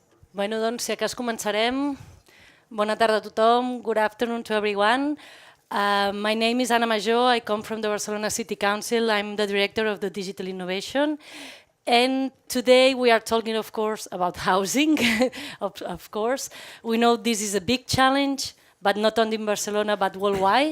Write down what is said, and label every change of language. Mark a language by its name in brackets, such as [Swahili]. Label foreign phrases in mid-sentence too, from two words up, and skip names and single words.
[Catalan] Bueno, doncs, si acas començarem. Bona tarda a tothom. [English] Good afternoon to everyone. My name is Ana Major. I come from the Barcelona City Council. I'm the director of the Digital Innovation. And today we are talking, of course, about housing, of course. We know this is a big challenge, but not only in Barcelona, but worldwide.